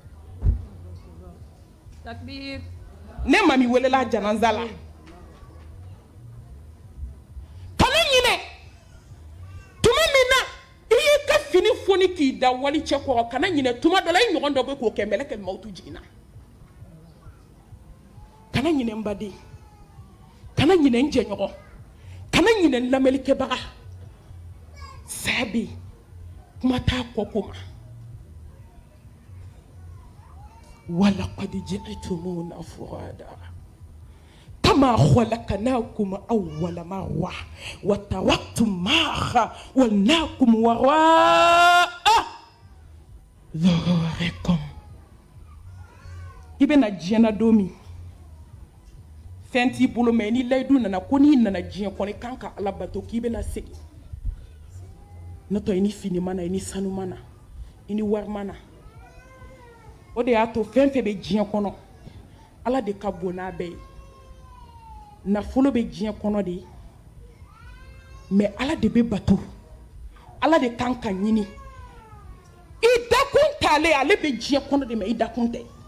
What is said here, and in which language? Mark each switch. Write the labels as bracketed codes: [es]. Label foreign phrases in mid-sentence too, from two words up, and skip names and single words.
[bm] takbir ne mami welela janaza la kana ɲinɛ tuma min na i y'i ka fini foni k'i da wali cɛ kɔrɔ kana ɲinɛ tuma dɔ la i ɲɔgɔn dɔ bɛ k'o kɛ mɛlɛkɛl mawutu jiginna kana ɲinɛ n baden kana ɲinɛ n jɛɲɔgɔn kana ɲinɛ n lamɛnlikɛbaga saya bɛ yen kuma t'a kɔko ma [ar] ولقد جئتمونا فرادى كما خلقناكم أول مرة وتركتم ما خولناكم وراء ظهوركم [bm] i bɛna diɲɛ don min fɛn t'i bolo mɛ ni layidu nana ko n'i nana diɲɛ kɔnɔ i kan ka ala bato k'i bɛna segin n'o tɛ i ni fini mana i ni sanu mana i ni wari mana o de y'a to fɛn fɛn bɛ diɲɛ kɔnɔ ala de ka bon n'a bɛɛ ye nafolo bɛ diɲɛ kɔnɔ de mɛ ala de bɛ bato ala de kan ka ɲini i dakun t'ale ale bɛ diɲɛ kɔnɔ de mɛ i dakun tɛ